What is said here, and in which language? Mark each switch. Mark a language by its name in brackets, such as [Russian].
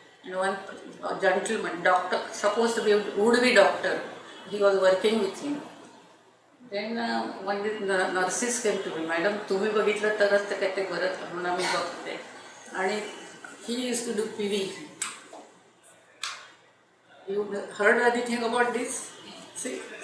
[English] And one gentleman, doctor, supposed to be, would be doctor, he was working with him. Then one day the nurses came to me, [Marathi] madam तुम्ही बघितलं तरच ते काय ते बरं म्हणून आम्ही बघते. आणि [English] he used to do PV. You heard anything about this? See?